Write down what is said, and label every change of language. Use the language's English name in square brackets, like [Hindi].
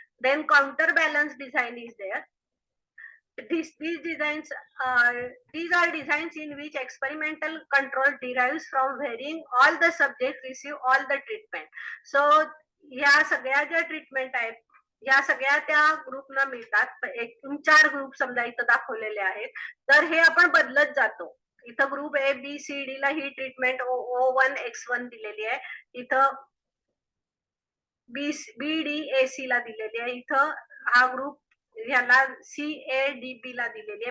[English] Then counter balance design is there. These designs, these are designs in which experimental control derives from varying all the subjects receive all the treatment. [Marathi] So ह्या सगळ्या ज्या treatment आहेत या सगळ्या त्या ग्रुपना मिळतात. एकूण 4 ग्रुप समजा इथं दाखवलेले आहेत, तर हे आपण बदलत जातो. इथं group A B C D ला ही ट्रीटमेंट O1 X1 दिलेली आहे, इथं बी डी ए सी ला दिलेली आहे, इथं हा ग्रुप ह्याला CADB ला दिलेली आहे.